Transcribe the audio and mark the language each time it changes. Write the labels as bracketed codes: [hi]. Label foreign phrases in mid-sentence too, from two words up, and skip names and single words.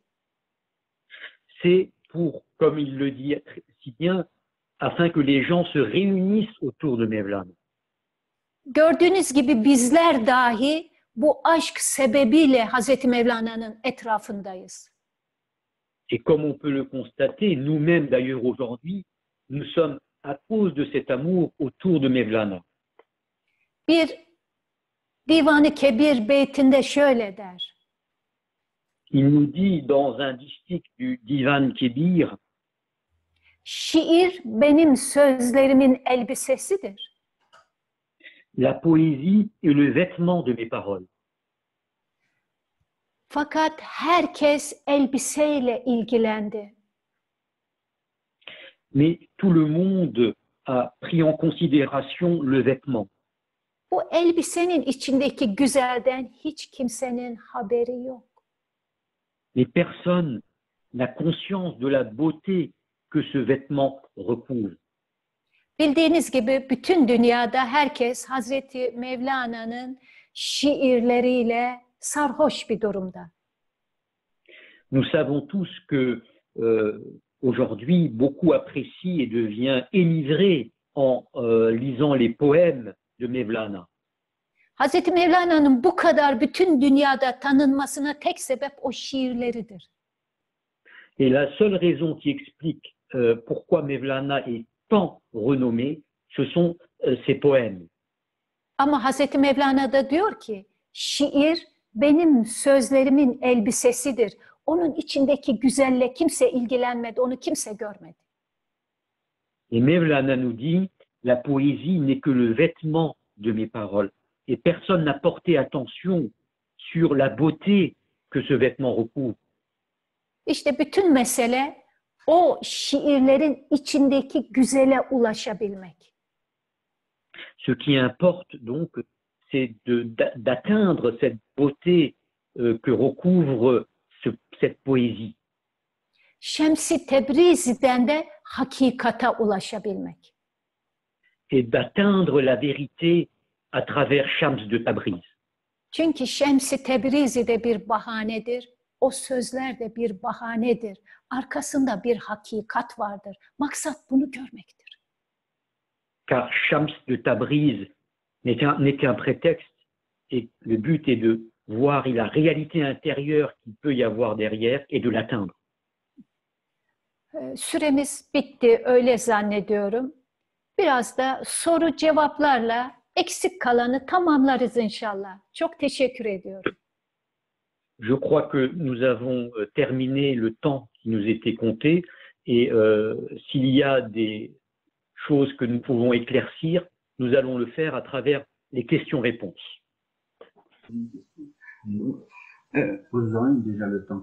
[fr] c'est pour, comme il le dit si bien, afin que les gens se réunissent autour de Mevlana. [tr] Gördüğünüz gibi bizler dahi bu aşk sebebiyle Hazreti Mevlana'nın etrafındayız. [fr] Et comme on peut le constater, nous-mêmes d'ailleurs aujourd'hui, nous sommes à cause de cet amour autour de Mevlana. [tr] Bir Divan-ı Kebir beytinde şöyle der. [fr] Il nous dit dans un distique du Divan Kebir, [tr] Şiir benim sözlerimin elbisesidir. [fr] la poésie est le vêtement de mes paroles. [tr] Fakat herkes elbiseyle ilgilendi. [fr] Mais tout le monde a pris en considération le vêtement. [tr] Bu elbisenin içindeki güzelden hiç kimsenin haberi yok. [fr] Et personne n'a conscience de la beauté que ce vêtement recouvre. [tr] Bildiğiniz gibi bütün dünyada herkes Hazreti Mevlana'nın şiirleriyle sarhoş bir durumda. [fr] Nous savons tous que aujourd'hui, beaucoup apprécient et devient émigré en lisant les poèmes de Mevlana. [tr] Hazreti Mevlana'nın bu kadar bütün dünyada tanınmasına tek sebep o şiirleridir. [fr] Et la seule raison qui explique pourquoi Mevlana est tant renommé, ce sont ses poèmes. [tr] Ama Hazreti Mevlana da diyor ki, şiir benim sözlerimin elbisesidir. Onun içindeki güzelle kimse ilgilenmedi, onu kimse görmedi. [fr] Et Mevlana nous dit, la poésie n'est que le vêtement de mes paroles. Et personne n'a porté attention sur la beauté que ce vêtement recouvre. [tr] İşte bütün mesele o şiirlerin içindeki güzele ulaşabilmek. [fr] Ce qui importe donc, c'est d'atteindre cette beauté que recouvre cette poésie. [tr] Şems-i Tebrizi'den de hakikata ulaşabilmek. [fr] Et d'atteindre la vérité à travers Shams de Tabriz. [tr] Çünkü Şems-i Tebrizi de bir bahanedir. O sözler de bir bahanedir. Arkasında bir hakikat vardır. Maksat bunu görmektir. [fr] Car Shams de Tabriz n'est qu'un prétexte et le but est de voir la réalité intérieure qu'il peut y avoir derrière et de l'atteindre. [tr] Süremiz bitti, öyle zannediyorum. Biraz da soru cevaplarla eksik kalanı tamamlarız inşallah. Çok teşekkür ediyorum. [fr] Je crois que nous avons terminé le temps qui nous était compté et s'il y a des choses que nous pouvons éclaircir, nous allons le faire à travers les questions-réponses. Vous aurez déjà le temps.